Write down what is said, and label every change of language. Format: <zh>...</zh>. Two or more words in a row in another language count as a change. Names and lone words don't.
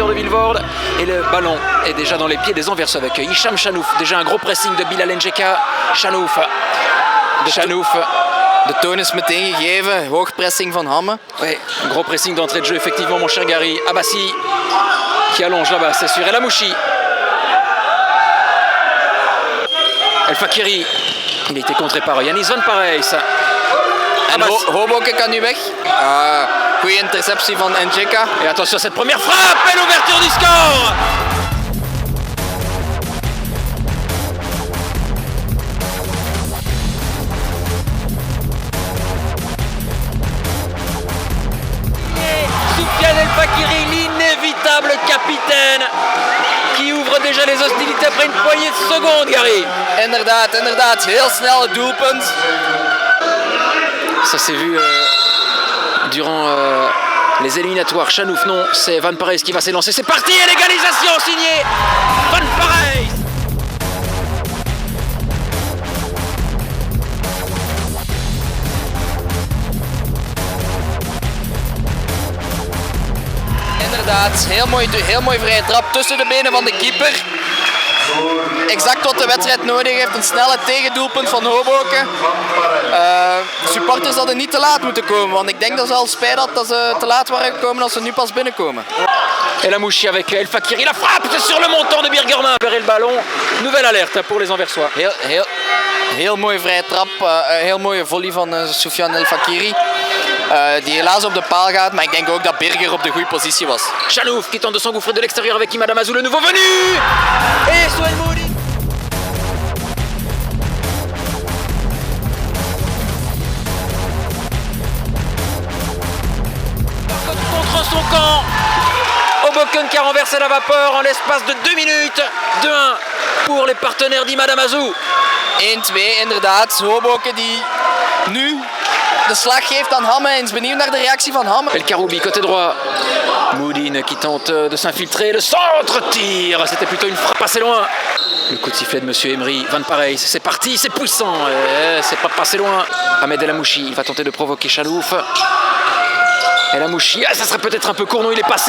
<fr>Vilvoorde. Et le ballon est déjà dans les pieds des Anversois avec Hicham Chanouf. Déjà un gros pressing de Bilal Njeka. Chanouf.</fr> <nl>De toon is meteen gegeven, hoog pressing van Hamme.</nl> <fr>Oui, un gros pressing d'entrée de jeu, effectivement, mon cher Gary. Abassi qui allonge là-bas, c'est sûr. El Amouchi. El Fakiri. Il a été contré par Yanis Van Parijs.</fr> <nl>En Hoboken kan nu weg. Goede interceptie van Njeka.</nl> <fr>Et attention à cette première frappe et l'ouverture du score. Soufiane El Fakiri, l'inévitable capitaine, qui ouvre déjà les hostilités après une poignée de secondes, Gary.</fr> <nl>Inderdaad. Heel snel het doelpunt.</nl> <fr>Ça s'est vu durant les éliminatoires. Chanouf, non, c'est Van Parijs qui va s'élancer. C'est parti et l'égalisation signée Van Parijs.</fr> <nl>Inderdaad, heel mooi vrije trap tussen de benen van de keeper. Exact wat de wedstrijd nodig heeft, een snelle tegendoelpunt van Hoboken. Supporters hadden niet te laat moeten komen, want ik denk dat ze al spijt hadden dat ze te laat waren gekomen als ze nu pas binnenkomen.</nl> <fr>El Amouchi avec El Fakiri, la frappe sur le montant de Birgerman. Le ballon, nouvelle alerte pour les Anversois.</fr> <nl>Heel mooie vrije trap, heel mooie volley van Soufiane El Fakiri. Die helaas op de paal gaat, maar ik denk ook dat Birger op de goede positie was.</nl> <fr>Chanouf qui tente de s'engouffrer de l'extérieur avec Imad Amazou, le nouveau venu. Et Souel Moudi. Contre son camp. Hoboken qui a renversé la vapeur en l'espace de 2 minutes. 2-1 pour les partenaires d'Imad Amazou.</fr> <nl>1-2 inderdaad. Hoboken die nu de slag geeft aan Hamme en is benieuwd naar de reactie van Hamme.</nl> <fr>El Karoubi côté droit. Moudine qui tente de s'infiltrer. Le centre tire. C'était plutôt une frappe assez loin. Le coup de sifflet de Monsieur Emery. Van Parijs. C'est parti, c'est puissant. C'est pas passé loin. Ahmed El Amouchi. Il va tenter de provoquer Chanouf. El Amouchi, ça serait peut-être un peu court, non, il est passé.</fr>